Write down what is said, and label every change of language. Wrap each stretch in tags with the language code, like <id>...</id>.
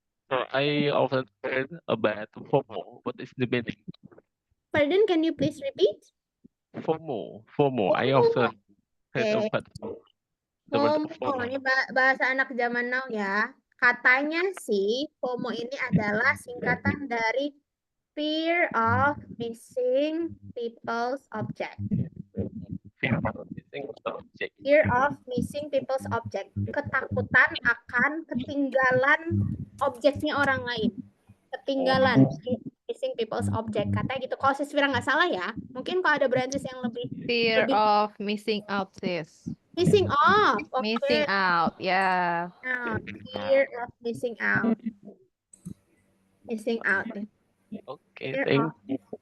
<en>So I often heard about FOMO. What is the meaning? Pardon, can you please repeat? FOMO. I often heard about the word</en> <id>FOMO. Ini bahasa anak zaman now ya. Katanya sih, FOMO ini adalah singkatan dari</id> <en>fear of missing people's object. Fear of missing people's object.</en> <id>Ketakutan akan ketinggalan objeknya orang lain. Ketinggalan.</id> <en>Missing people's object.</en> <id>Katanya gitu. Kalau Sis Fira nggak salah ya. Mungkin kalau ada branches yang lebih...</id> <en>Fear of missing out, sis. Missing off. Okay. Missing out, yeah. Fear of missing out. Missing out. Okay, thank you.</en>